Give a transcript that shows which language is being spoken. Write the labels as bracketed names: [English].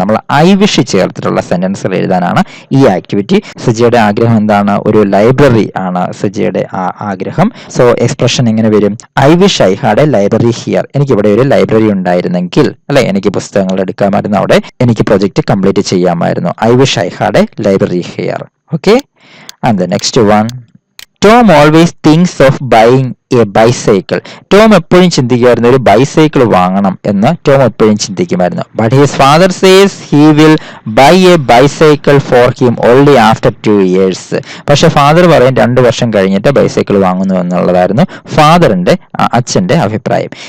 [Malayalam] നമ്മൾ I wish ചേർത്തിട്ടുള്ള സെന്റൻസുകൾ എഴുതാനാണ് ഈ ആക്ടിവിറ്റി. സുജയുടെ ആഗ്രഹം എന്താണ്? ഒരു ലൈബ്രറി ആണ് സുജയുടെ ആഗ്രഹം. [English] so [Malayalam] എക്സ്പ്രഷൻ എങ്ങനെ വരും? [English] I wish I had a library here. [Malayalam] എനിക്കിവിടെ ഒരു ലൈബ്രറി ഉണ്ടായിരുന്നെങ്കിൽ, അല്ലെ, എനിക്ക് പുസ്തകങ്ങൾ എടുക്കാമായിരുന്നു, അവിടെ എനിക്ക് പ്രൊജക്ട് കംപ്ലീറ്റ് ചെയ്യാമായിരുന്നു. [English] I wish I had a library here. Okay. And the next one, Tom always thinks of buying a bicycle. [Malayalam] Tom എപ്പോഴും ചിന്തിക്കുമായിരുന്നു ഒരു ബൈസൈക്കിൾ വാങ്ങണം എന്ന്. ടോം എപ്പോഴും ചിന്തിക്കുമായിരുന്നു. [English] But his father says he will buy a bicycle for him only after 2 years. [Malayalam] പക്ഷെ father പറയും 2 വർഷം കഴിഞ്ഞിട്ട് bicycle വാങ്ങുന്നു എന്നുള്ളതായിരുന്നു അച്ഛന്റെ അഭിപ്രായം.